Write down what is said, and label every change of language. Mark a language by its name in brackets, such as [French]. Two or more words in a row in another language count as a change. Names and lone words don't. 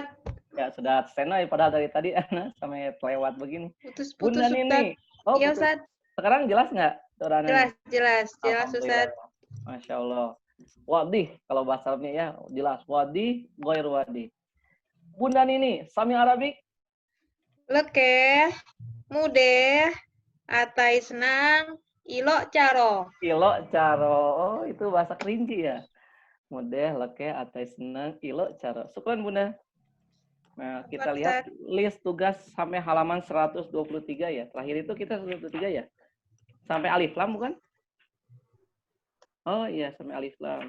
[Indonesian] Ya, sudah standby padahal dari tadi sampai lewat begini. Putus, Bunda Nini. Oh, iya, putus. Ustaz. Sekarang jelas nggak? Jelas, Ustaz. [Arabic] ما شاء الله. [Indonesian] Wadih, kalau bahasa Arabnya ya jelas. [Arabic] واضح غير واضح. Bunda Nini, Sami Arabic. [Kerinci] Lekeh, mudeh, atai senang, ilok caro. Ilok caro. [Indonesian] Oh, itu bahasa kerinci ya. [Kerinci] Mudeh, lekeh, atai senang, ilok caro. [Indonesian] Syukran Bunda. Nah, kita lihat list tugas sampai halaman 123 ya. Terakhir itu kita 123 ya. Sampai [Arabic] ألف لام [Indonesian] bukan? Oh iya, sampai [Arabic] ألف لام.